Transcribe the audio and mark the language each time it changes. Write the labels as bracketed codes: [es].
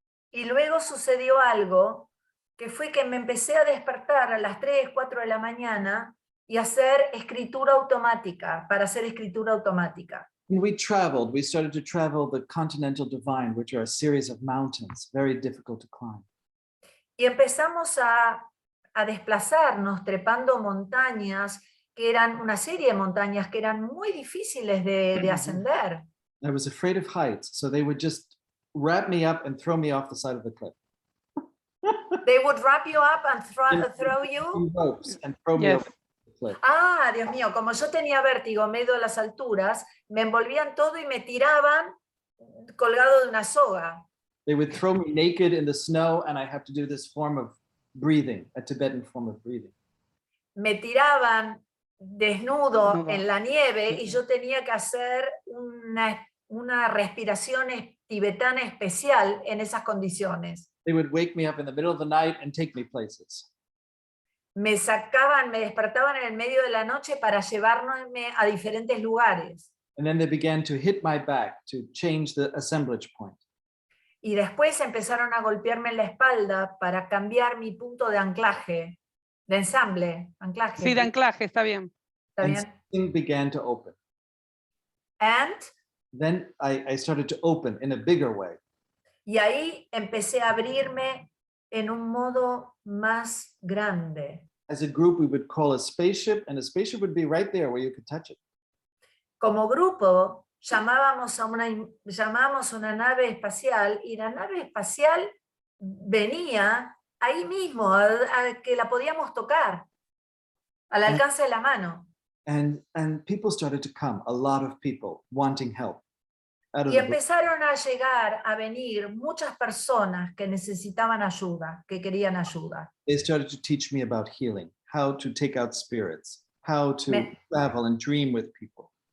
[es] Y luego sucedió algo que fue que me empecé a despertar a las 3, 4 de la mañana y hacer escritura automática, para hacer escritura automática. [en] When we started to travel the Continental Divide, which are a series of mountains, very difficult to climb. [es] Y empezamos a desplazarnos trepando montañas, que eran una serie de montañas que eran muy difíciles de ascender. [en] I was afraid of heights, so they would just wrap me up and throw me off the side of the cliff. They would wrap you up and throw you? Ropes and throw me off the cliff. [es] Ah, Dios mío, como yo tenía vértigo medio de las alturas, me envolvían todo y me tiraban colgado de una soga. [en] They would throw me naked in the snow and I have to do this form of breathing, a Tibetan form of breathing. [es] Me tiraban desnudo en la nieve y yo tenía que hacer una respiración tibetana especial en esas condiciones. [en] They would wake me up in the middle of the night and take me places. [es] Me despertaban en el medio de la noche para llevarme a diferentes lugares. [en] And then they began to hit my back to change the assemblage point. [es] Y después empezaron a golpearme en la espalda para cambiar mi punto de anclaje, de ensamble, anclaje. Sí, de anclaje, está bien. ¿Está [en] And [es] bien? [en] something began to open. And Then I started to open in a bigger way. [es] Y ahí empecé a abrirme en un modo más grande. [en] As a group, we would call a spaceship, and a spaceship would be right there where you could touch it. [es] Como grupo llamábamos a una nave espacial y la nave espacial venía ahí mismo, a que la podíamos tocar, al alcance de la mano. [en] And people started to come, a lot of people wanting help. [es] Y empezaron a llegar, a venir muchas personas que necesitaban ayuda, que querían ayuda. [en] They started to teach me about healing, how to take out spirits, how to travel and dream with people.